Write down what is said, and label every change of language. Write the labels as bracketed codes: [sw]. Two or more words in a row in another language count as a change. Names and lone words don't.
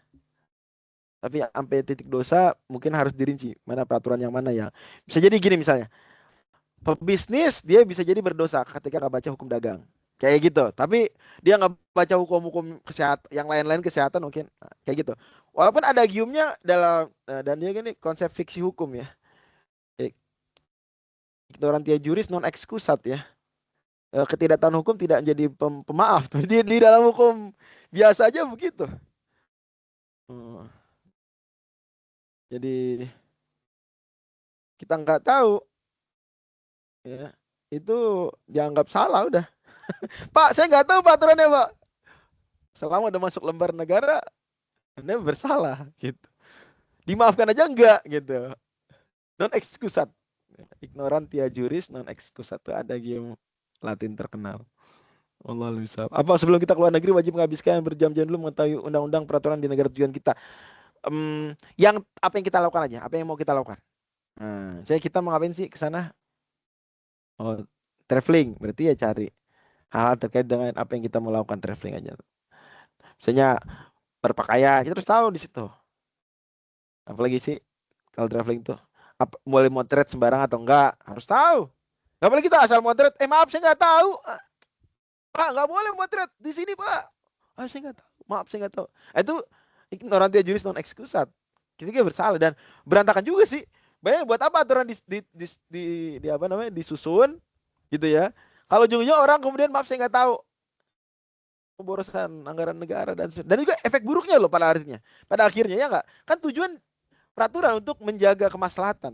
[id] Tapi sampai titik dosa mungkin harus dirinci mana peraturan yang mana ya. Bisa jadi gini misalnya. Pebisnis dia bisa jadi berdosa ketika nggak baca hukum dagang. Kayak gitu. Tapi dia nggak baca hukum-hukum kesehatan, yang lain-lain kesehatan mungkin. Nah, kayak gitu. Walaupun ada giumnya dalam dan dia gini konsep fiksi hukum ya. [la] Ignorantia juris non excusat ya. [id] Ketidaktahuan hukum tidak menjadi pemaaf. Di dalam hukum biasa aja begitu. Jadi kita nggak tahu ya, itu dianggap salah udah. Pak, saya nggak tahu peraturannya, Pak. Selama udah masuk lembar negara, Anda bersalah gitu. Dimaafkan aja enggak gitu. [la] Non excusat. Ignorantia juris non excusatio [id] ada game Latin terkenal. Allah bisa. Apa sebelum kita keluar negeri wajib menghabiskan berjam-jam dulu mengetahui undang-undang peraturan di negara tujuan kita. Yang apa yang kita lakukan aja, apa yang mau kita lakukan. Nah, saya kita mau ngapain sih ke sana? Oh, traveling, berarti ya cari hal-hal terkait dengan apa yang kita mau lakukan traveling aja. Misalnya berpakaian, kita harus tahu di situ. Apalagi sih kalau traveling tuh, boleh motret sembarang atau enggak, harus tahu. Nggak boleh kita asal motret. Maaf saya nggak tahu. Pak, nggak boleh motret di sini, Pak. Saya nggak tahu. Maaf, saya nggak tahu. [la] Itu ignorantia juris non excusat. [id] Kita bersalah dan berantakan juga sih. Bayangin buat apa aturan di apa namanya disusun gitu ya. Kalau ujungnya orang kemudian maaf saya nggak tahu. Pemborosan anggaran negara dan juga efek buruknya loh pada akhirnya ya nggak. Kan tujuan peraturan untuk menjaga kemaslahatan.